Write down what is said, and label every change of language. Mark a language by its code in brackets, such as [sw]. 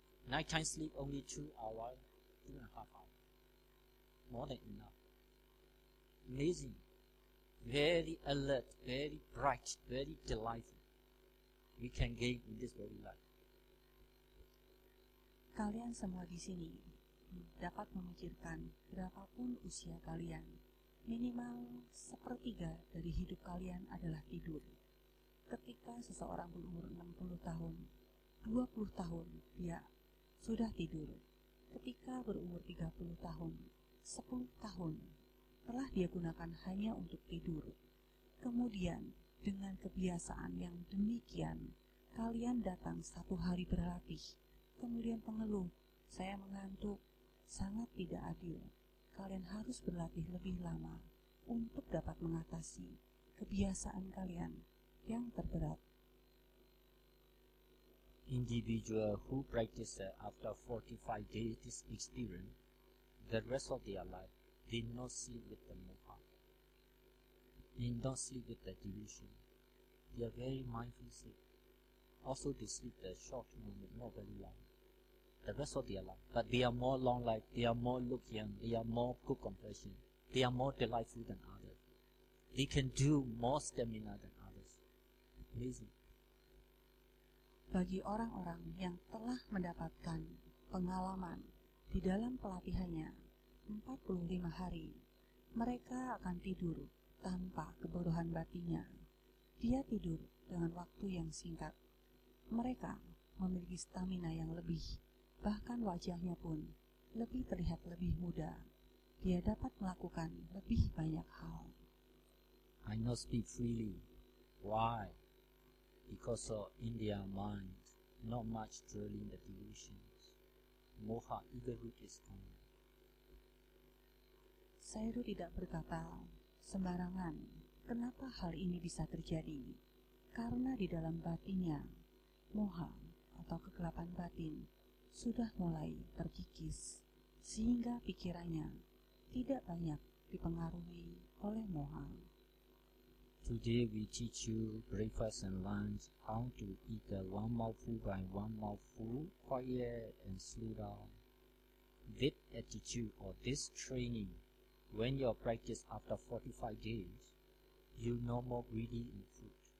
[en] Nighttime sleep only 2 hours, 2.5 hours. More than enough. Amazing. Very alert, very bright, very delightful. We can gain in this very life. [id] Kalian semua di sini dapat memikirkan berapapun usia kalian, minimal 1/3 dari hidup kalian adalah tidur. Ketika seseorang berumur 60 tahun, 20 tahun dia sudah tidur. Ketika berumur 30 tahun, 10 tahun telah dia gunakan hanya untuk tidur. Kemudian dengan kebiasaan yang demikian, kalian datang satu hari berlatih, kemudian mengeluh, "Saya mengantuk." Sangat tidak adil. Kalian harus berlatih lebih lama untuk dapat mengatasi kebiasaan kalian yang terberat. [en] Individual who practice after 45 days this experience, the rest of their life, they not sleep with the moha. They don't sleep with the delusion. They are very mindful sleep. Also they sleep the short moment, not very long. The rest of their life. But they are more long life, they are more look young, they are more good complexion, they are more delightful than others. They can do more stamina than others. Amazing. [id] Bagi orang-orang yang telah mendapatkan pengalaman di dalam pelatihannya 45 hari, mereka akan tidur tanpa kebodohan batinnya. Dia tidur dengan waktu yang singkat. Mereka memiliki stamina yang lebih, bahkan wajahnya pun lebih terlihat lebih muda. Dia dapat melakukan lebih banyak hal. [en] I not speak freely. Why? Because in their mind, not much dwelling the delusions. Moha ego root is gone. [id] Sayadaw tidak berkata sembarangan. Kenapa hal ini bisa terjadi? Karena di dalam batinnya, moha atau kegelapan batin sudah mulai terkikis, sehingga pikirannya tidak banyak dipengaruhi oleh moha. [en] Today we teach you breakfast and lunch, how to eat one mouthful by one mouthful, quiet and slow down. This attitude or this training, when you practice after 45 days, you no more greedy in food.